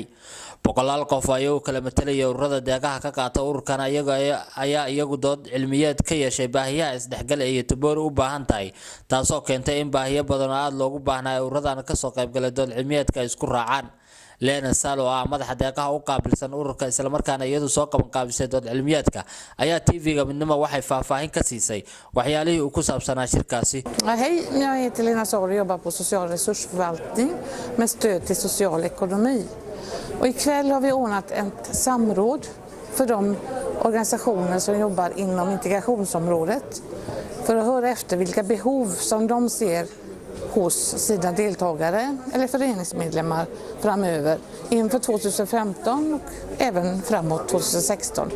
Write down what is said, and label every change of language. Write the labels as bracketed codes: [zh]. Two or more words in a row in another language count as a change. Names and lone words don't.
[so] boqolaal qof ayaa kala metelaya ururada deegaha ka qaata ururkan ayaa iyagu dood cilmiyeed ka yeeshay baahiyaha isdhexgal ee Göteborg u baahan tahay taasoo keentay in baahiyo badan aad loogu baahnayo ururadan ka soo qayb galay dood cilmiyeedka isku raacaan. Lena Salo madaxa deeqaha u qaabilsan ururka isla markaana iyadu soo qaban qaabisay dood cilmiyeedka ayaa TV-ga midnimo waxay faahfaahin ka siisay waxyaalihii uu ku saabsanaa shirkaasi. [sv] Hej, jag heter Lena Salo och jobbar på social resursförvaltning med stöd till social ekonomi. Och ikväll har vi ordnat ett samråd för de organisationer som jobbar inom integrationsområdet för att höra efter vilka behov som de ser hos sina deltagare eller föreningsmedlemmar framöver inför 2015 och även framåt 2016.